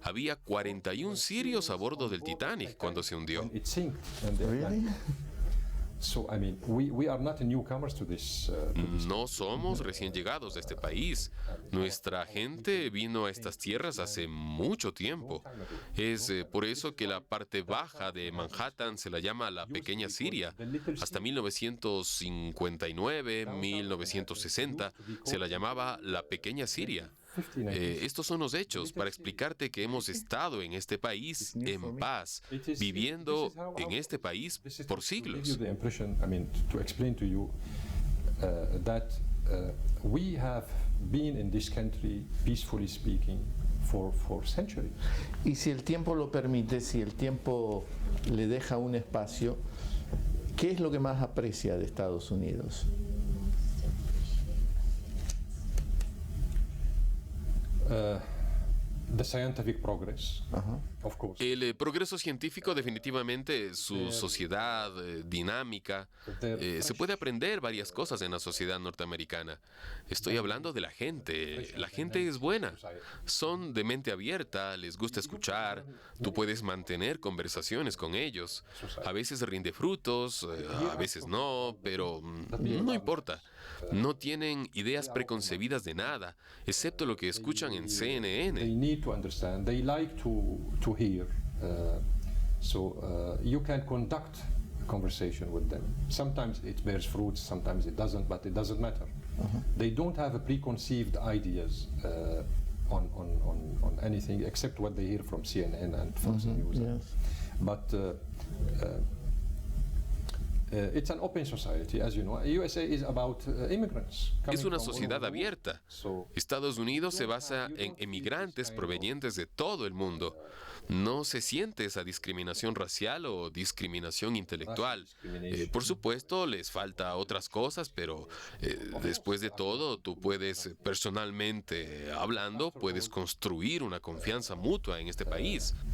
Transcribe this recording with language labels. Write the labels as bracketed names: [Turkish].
[Spanish] Había 41 sirios a bordo del Titanic cuando se hundió. [English] it sank. And so I mean, we are not newcomers to this. [Spanish] No somos recién llegados de este país. Nuestra gente vino a estas tierras hace mucho tiempo. Es por eso que la parte baja de Manhattan se la llama la Pequeña Siria. Hasta 1959, 1960 se la llamaba la Pequeña Siria. Estos son los hechos para explicarte que hemos estado en este país en paz, viviendo en este país por siglos. [English] To explain to you that we have been in this country, peacefully speaking, for centuries. [Spanish] Y si el tiempo lo permite, si el tiempo le deja un espacio, ¿qué es lo que más aprecia de Estados Unidos? [English] The scientific progress, of course. [Spanish] El progreso científico definitivamente, su sociedad dinámica, se puede aprender varias cosas en la sociedad norteamericana. Estoy hablando de la gente. La gente es buena, son de mente abierta, les gusta escuchar, tú puedes mantener conversaciones con ellos. A veces rinde frutos, a veces no, pero no importa. No tienen ideas preconcebidas de nada, excepto lo que escuchan en CNN. [English] They need to understand. They like to hear. So you can conduct a conversation with them. Sometimes it bears fruits, sometimes it doesn't, but it doesn't matter. They don't have a preconceived ideas on anything except what they hear from CNN and Fox News. Yes. But it's an open society, as you know. USA is about immigrants. [Spanish] Es una sociedad abierta. Estados Unidos se basa en emigrantes provenientes de todo el mundo. No se siente esa discriminación racial o discriminación intelectual. Por supuesto, les falta otras cosas, pero después de todo, tú puedes, personalmente hablando, puedes construir una confianza mutua en este país.